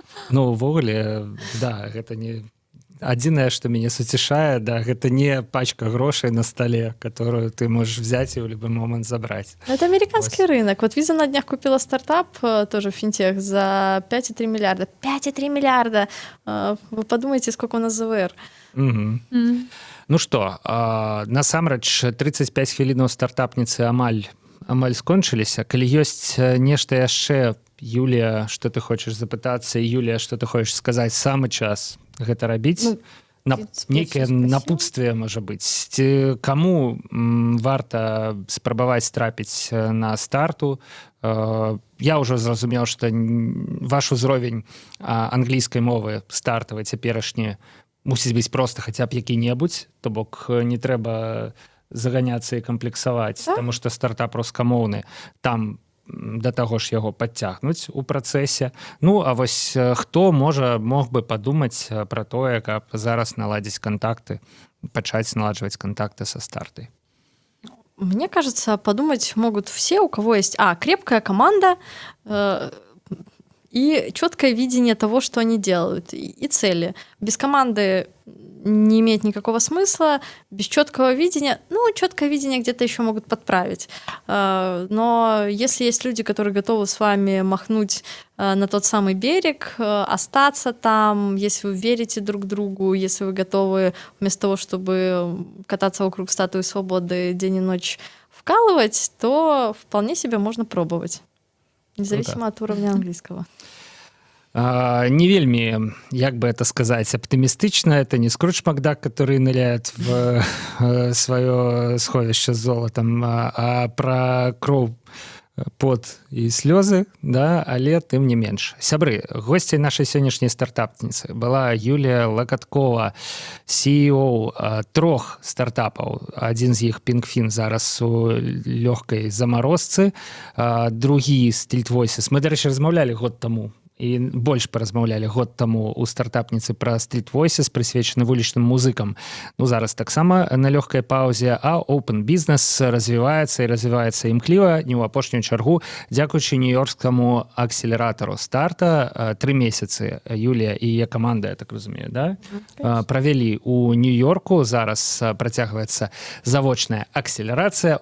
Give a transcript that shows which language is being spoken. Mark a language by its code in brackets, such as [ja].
[be] Ну, увогуле, да, гэта не... Адзінае, што мяне суцішае, да, гэта не пачка грошай на столе, [ru] которую ты можешь взять и в любой момент забрать. Это американский рынок. Вот Visa на днях купила стартап, тоже финтех, за 5,3 миллиарда. 5,3 миллиарда! Вы подумайте, сколько у нас ЗВР. [be] Ну што, насамрэч 35 хвілінаў стартапніцы амаль скончыліся. Калі ёсць нешта яшчэ, Юлія, што ты хочаш запытацца, і Юлія, што ты хочаш сказаць, самы час гэта рабіць? Нейкае напутствие, можа быць. Каму варта спрабаваць трапіць на старту? Я ўжо зразумеў, што ваш узровень англійскай мовы стартавай цяперашні мусіць быць проста хаця б які-небудзь, то бок не трэба заганяцца і камплексаваць, таму што стартап рускамоўны, там да таго ж яго падцягнуць у працэсе. Ну, а вось хто мог бы падумаць пра тое, каб зараз наладзіць контакты, пачаць наладжваць контакты со стартой? [ru] Мне кажется, подумать могут все, у кого есть крепкая команда и четкое видение того, что они делают, и цели. Без команды не имеет никакого смысла, без четкого видения, четкое видение где-то еще могут подправить. Но если есть люди, которые готовы с вами махнуть на тот самый берег, остаться там, если вы верите друг другу, если вы готовы вместо того, чтобы кататься вокруг статуи свободы день и ночь вкалывать, то вполне себе можно пробовать, независимо от уровня английского. [be] Не вельмі, [ru] як бы это сказать, оптимистично. Это не Скрудж Макдак, который ныряет в свое сховище с золотом, а про [be] пот і слёзы, да, але тым не менш. Сябры, госцей нашай сённяшняй стартапніцы была Юлія Лакаткова, CEO 3 стартапаў. Адзін з іх Pinkfin зараз у лёгкай замарозцы, другі Stilt Voices. Мы, дарэчы, размаўлялі год таму і больш паразмаўлялі год таму у стартапніцы пра Stilt Voices, прысвечаны вулічным музыкам. Ну, зараз таксама на лёгкай паўзе, а Open Business развіваецца і развіваецца імкліва, не ў апошнюю чаргу, дзякуючы нью-йоркскаму акселератару старта. 3 месяцы Юлія і яе каманда, я так разумею, да? Правялі ў Нью-Йорку, зараз працягваецца завочная акселерацыя.